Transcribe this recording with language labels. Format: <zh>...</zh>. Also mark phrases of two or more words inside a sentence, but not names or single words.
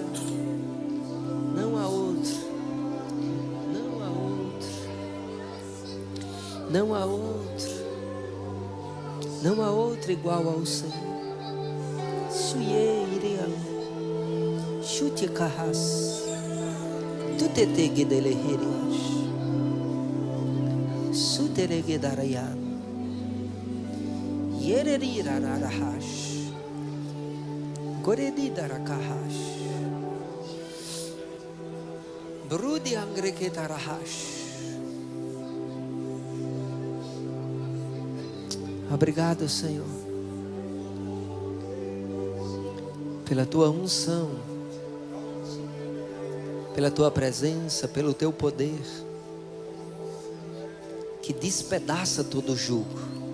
<pt>Não há outro, não há outro, não há outro, não há outro igual ao Senhor. Suye iriam, chute carras, tu te tegedeleherias, suteregedarayan. Yereri rararahash, goredi darakahash, brudi angreketarahash. Obrigado, Senhor, pela tua unção, pela tua presença, pelo teu poder, que despedaça todo jugo.</pt>